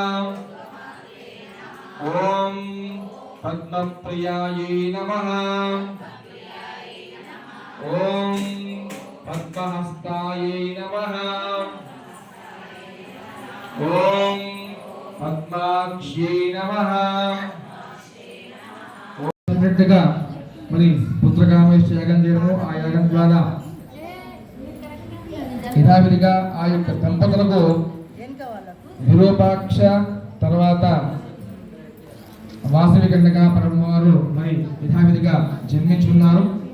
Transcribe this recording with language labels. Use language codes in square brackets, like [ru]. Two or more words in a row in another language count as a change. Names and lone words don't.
[sa] ॐ पद्मप्रियायै नमः। ॐ पद्महस्तायै नमः। ॐ पद्माक्ष्यै नमः। [te] మరి పుత్రకామేష్ట యాగం చేయడము, ఆ యాగం ద్వారా యథావిధిగా ఆ యొక్క దంపతులకు విరూపాక్ష తర్వాత వాసవి కన్యక పరమవారు మరి యథావిధిగా జన్మించున్నారు.